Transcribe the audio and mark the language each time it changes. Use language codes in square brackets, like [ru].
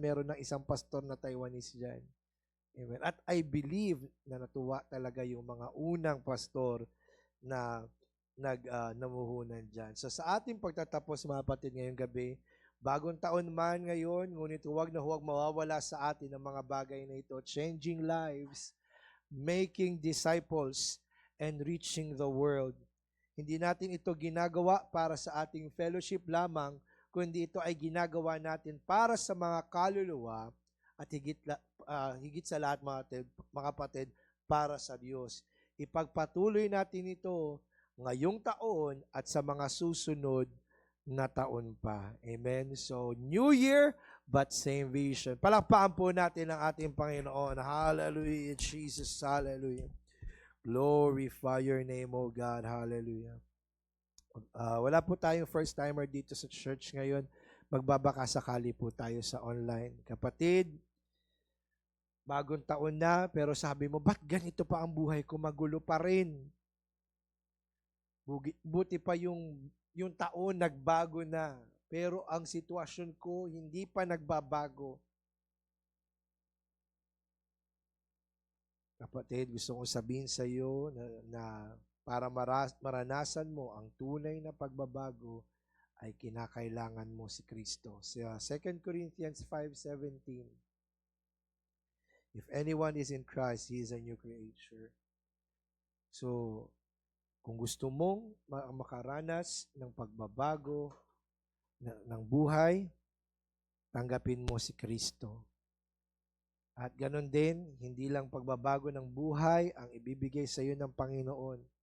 [tl] Meron ng isang pastor na Taiwanese dyan. Amen. At [en] I believe [tl] na natuwa talaga yung mga unang pastor na namuhunan dyan. So sa ating pagtatapos mga kapatid ngayong gabi, bagong taon man ngayon, ngunit huwag na huwag mawawala sa atin ang mga bagay na ito. [en] Changing lives, making disciples, and reaching the world. [tl] Hindi natin ito ginagawa para sa ating fellowship lamang, kundi ito ay ginagawa natin para sa mga kaluluwa at higit sa lahat mga kapatid, para sa Diyos. Ipagpatuloy natin ito ngayong taon at sa mga susunod na taon pa. Amen? [en] So, New Year, but same vision. [tl] Palakpakan po natin ang ating Panginoon. [en] Hallelujah, Jesus. Hallelujah. Glorify your name, O God. Hallelujah. [tl] Wala po tayong first timer dito sa church ngayon. Magbabaka sakali po tayo sa online. Kapatid, bagong taon na, pero sabi mo, ba't ganito pa ang buhay ko? Magulo pa rin. Buti pa yung taon nagbago na, pero ang sitwasyon ko hindi pa nagbabago. Kapatid, gusto kong sabihin sa iyo na para maranasan mo ang tunay na pagbabago ay kinakailangan mo si Kristo. [en] Sa 2 Corinthians 5:17, if anyone is in Christ, he is a new creature. [tl] So, kung gusto mong makaranas ng pagbabago ng buhay, tanggapin mo si Kristo. At ganun din, hindi lang pagbabago ng buhay ang ibibigay sa iyo ng Panginoon.